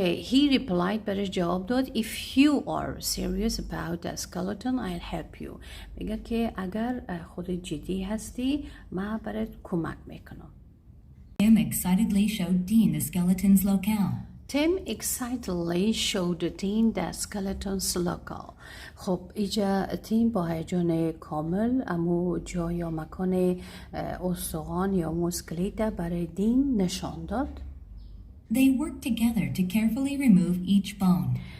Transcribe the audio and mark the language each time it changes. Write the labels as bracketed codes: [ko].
[en] He replied [fa] برش جواب داد [en] If you are serious about the skeleton, I'll help you. [fa] میگه که اگر خود جدی هستی من برات کمک میکنم. [en] Tim excitedly showed Dean the skeleton's locale. Tim excitedly showed Dean the skeleton's locale. [fa] خب اینجا تیم با هیجان کامل امو جا یا مکان استخوان یا اسکلت برای دین نشان داد. [en] They worked together to carefully remove each bone.